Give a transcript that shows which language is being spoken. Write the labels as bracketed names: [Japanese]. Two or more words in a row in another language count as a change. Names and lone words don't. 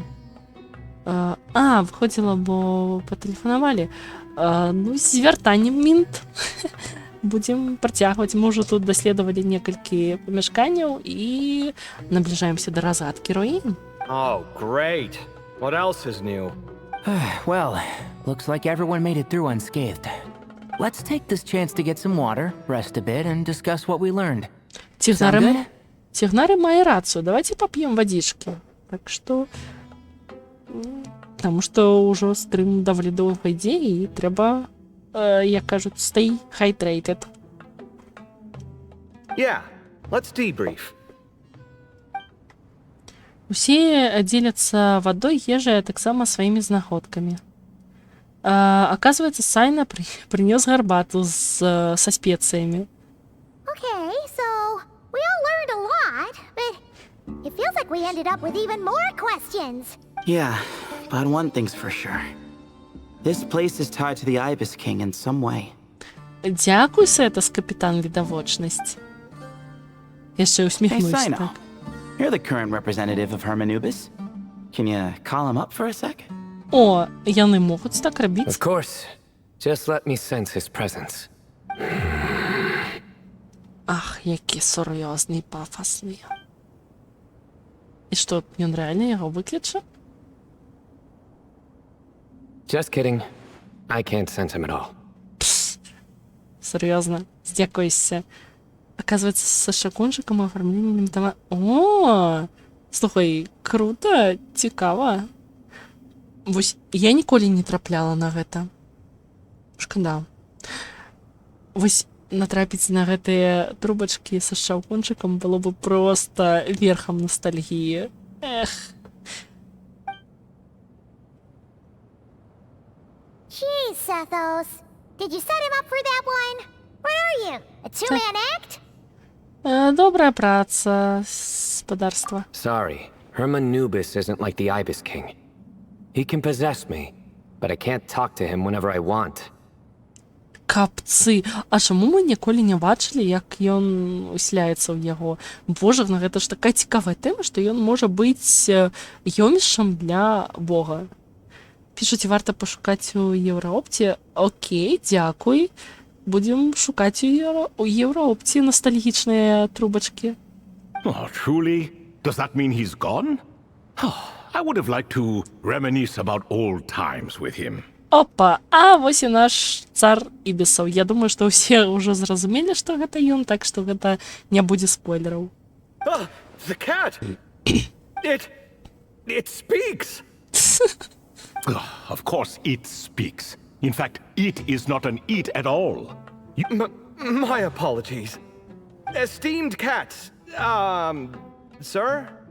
[Belarusian] Выходзіла, бо патэлефанавалі. Ну, з вяртаннем, Мінт. Будзем працягваць. Мы ўжо тут даследавалі некалькі памяшканняў і набліжаемся да разгадкі руін. [English] Oh, great. What else is new? Well, looks like everyone made it through unscathed. Let's take this chance to get some water, rest a bit, and discuss what we learned. [Belarusian] Тігнары мае рацыю. Давайте поп'ем вадзічкі. Так што... Таму што ўжо стрым даволі доўга ідзе, і трэба, як кажуць, [English] stay hydrated. Yeah, let's debrief. [Belarusian] Усе дзеляцца вадой, ежай, а таксама сваімі знаходкамі. Оказывается, Сайна прынёс гарбату са спецыямі. [English] Okay, so we all learned a lot, but it feels like we ended up with even more questions. Yeah, but one thing's for sure. This place is tied to the Ibis King in some way. [Belarusian] Дзякуй, Сетас, капітан відавочнасць. Яшчэ Hey, усміхнуўся. [English] Sino, you're the current representative of Hermanubis. Can you call him up for a sec? [Belarusian] О, яны могуць так рабіць? Of course. Just let me sense his presence. Ах, які сур'ёзны і пафасны. І што, ён рэальна яго выкліча? [English] Just kidding. I can't sense him at all. [Russian] Серьезно, здякуйся. Оказывается, со шакунчиком и оформлением дома... О, [Belarusian] слухай, круто, цікава. Вось, я ніколі не трапляла на гэта. Шкада. Вось натрапіць на гэтыя трубачкі са шаўкунчыкам было бы проста верхам ностальгіі. Эх. [English] Geez, Sethos. Did you set him up for that one? What are you, a two-man act? [Belarusian] Добрая праца, спадарства. [English] Sorry, Herman Nubis isn't like the Ibis King. He can possess me, but I can't talk to him whenever I want. [Belarusian] Капцы. А чаму мы ніколі не бачылі, як ён усяляецца ў яго? Боже, гэта ж такая цікавая тэма, што ён можа быць ёмішчам для Бога. Пішуць, варта пашукаць у Еўраопце. Окей, дзякуй. Будем шукаць у Еўраопце ностальгічныя трубачкі. [English] Oh, truly? Does that mean he's gone? I would have liked to reminisce about old times with him. [Belarusian] Опа, а вось і наш цар Ібісаў. Я думаю, што ўсе ўжо зразумелі, што гэта ён, так што гэта не будзе спойлераў. [English] The cat! It speaks! Of course it speaks. In fact, it is not an it at all. My apologies. Esteemed cats, sir?